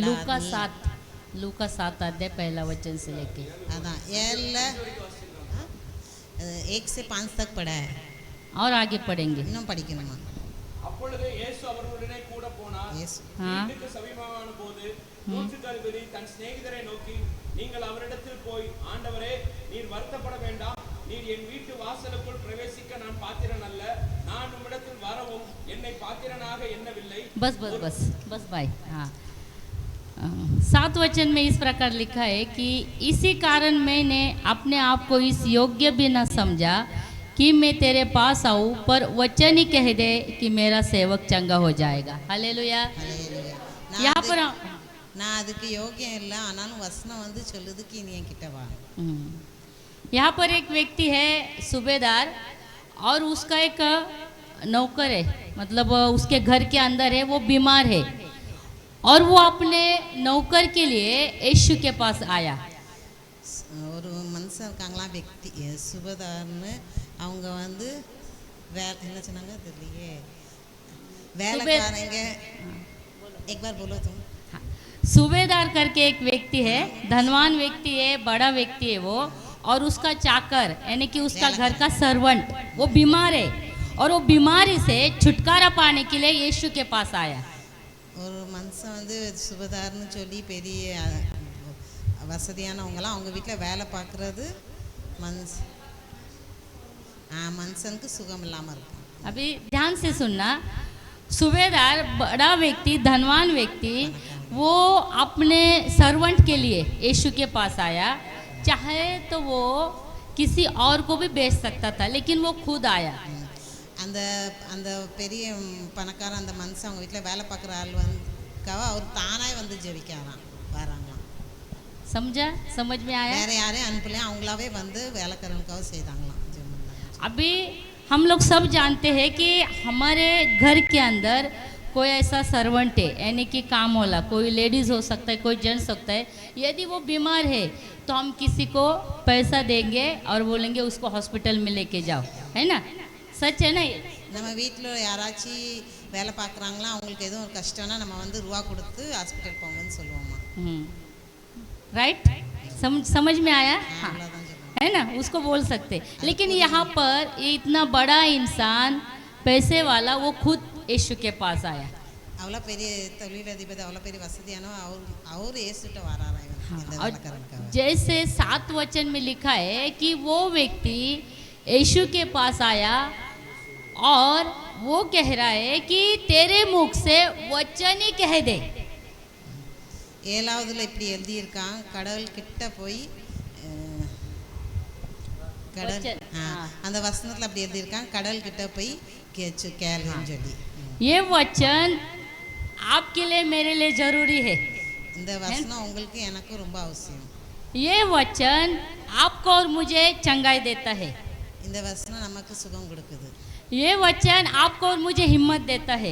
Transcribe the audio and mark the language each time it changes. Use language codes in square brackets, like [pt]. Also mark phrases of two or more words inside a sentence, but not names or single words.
[hi] लूका 7 अध्याय पहला वचन से लेके अதான் 1 से 5 तक पढ़ा है, और आगे पढ़ेंगे। [ta] இன்னும் படிக்கணுமா? அப்பொழுது இயேசு அவர்களுடனே கூட போனார். வீட்டுக்கு சமீபமான போது நூற்றுக்கதிபதி தன் சிநேகிதரை நோக்கி, நீங்கள் அவரிடத்தில் போய், ஆண்டவரே, நீர் வருத்தப்பட வேண்டாம், நீர் என் வீட்டு வாசலுக்குள் பிரவேசிக்க நான் பாத்திரன் அல்ல, நான் உம்மிடத்தில் வரவும் என்னை பாத்திரனாக எண்ணவில்லை। [hi] बस बस बस बस भाई। हाँ, 7 वचन में इस प्रकार लिखा है कि इसी कारण मैंने अपने आप को इस योग्य भी न समझा कि मैं तेरे पास आऊँ, पर वचन ही कह दे कि मेरा सेवक चंगा हो जाएगा। हालेलुया। यहाँ पर [ta] நான் அதுக்கு யோகியம் இல்லை, ஆனாலும் வசனம் வந்து சொல்லுதுக்கு நீ என்கிட்ட வா. [hi] यहाँ पर एक व्यक्ति है सूबेदार, और उसका एक नौकर है, मतलब उसके घर के अंदर है, वो बीमार है, और वो अपने नौकर के लिए यीशु के पास आया। [ta] ஒரு மனுஷன் இருக்காங்களாம், व्यक्ति சுபதார்னு, அவங்க வந்து என்ன சொன்னாங்க தெரியலையே, வேலைக்காரங்க. [hi] एक बार बोलो तुम। सूबेदार करके एक व्यक्ति है, धनवान व्यक्ति है, बड़ा व्यक्ति है वो, और उसका चाकर यानी कि उसका घर का सर्वेंट वो बीमार है, और वो बीमारी से छुटकारा पाने के लिए यीशु के पास आया. [ta] ஒரு மனுஷன் வந்து சுபதார்னு சொல்லி பெரிய வசதியானவங்களாம் அவங்க வீட்டில் வேலை பார்க்குறது மனுஷனுக்கு சுகம் இல்லாமல் இருக்கும். [hi] अभी ध्यान से सुनना, सूबेदार बड़ा व्यक्ति, धनवान व्यक्ति, वो अपने सर्वेंट के लिए यीशु के पास आया. चाहे तो वो किसी और को भी बेच सकता था, लेकिन वो खुद आया. [ta] அந்த அந்த பெரிய பணக்காரன் அந்த மனுஷன் அவங்க வீட்டில் வேலை பார்க்குற ஆள் வந்துக்காக அவர் தானாக வந்து ஜெபிக்காராம் வராங்களாம். [hi] समझा? समझ में आया? [ta] வேற யாரையும் அனுப்பலையும், அவங்களாவே வந்து வேலைக்காரனுக்காக செய்தாங்களாம். [hi] अभी हम लोग सब जानते हैं कि हमारे घर के अंदर कोई ऐसा सर्वेंट है, यानी कि काम वाला, कोई लेडीज़ हो सकता है, कोई जेंट्स सकता है. यदि वो बीमार है तो हम किसी को पैसा देंगे और बोलेंगे उसको हॉस्पिटल में लेके जाओ, है ना? सच है ना? [ta] நம்ம வீட்டில் யாராச்சும் வேலை பார்க்குறாங்களா, அவங்களுக்கு எதுவும் ஒரு கஷ்டம்னா நம்ம வந்து ரூபா கொடுத்து ஹாஸ்பிட்டல் போங்கன்னு சொல்லுவோம்மா. [hi] राइट? समझ में आया? हाँ, [ta] அவ்வளோதான் சொல்லுவோம். [hi] है ना, उसको बोल सकते. लेकिन यहाँ पर ये इतना बड़ा इंसान, पैसे वाला, वो खुद यीशु के पास आया. [ta] அவ்வளோ பெரிய தொழிலதிபதி, அவ்வளோ பெரிய வசதியானோ அவர் ஏசுட்ட வராரா இந்த வேலைக்காரனுக்காக. [hi] जैसे 7 वचन में लिखा है कि वो व्यक्ति यीशु के पास आया और वो कह रहा है कि तेरे मुख से वचन ही कह दे. [ta] 7வதுல இப்படி எழுதியிருக்கான், கடவுள் கிட்ட போய் கடல் அந்த வசனத்தில் அப்படி எழுதியிருக்கான், கடவுள் கிட்ட போய் கேளுன்னு சொல்லி. [hi] ये वचन आपके लिए, मेरे लिए जरूरी है. [ta] இந்த வசனம் உங்களுக்கு எனக்கு ரொம்ப அவசியம். [hi] ये वचन आपको और मुझे चंगाई देता है. [ta] இந்த வசனம் நமக்கு சுகம் கொடுக்குது. [hi] ये वचन आपको और मुझे हिम्मत देता है.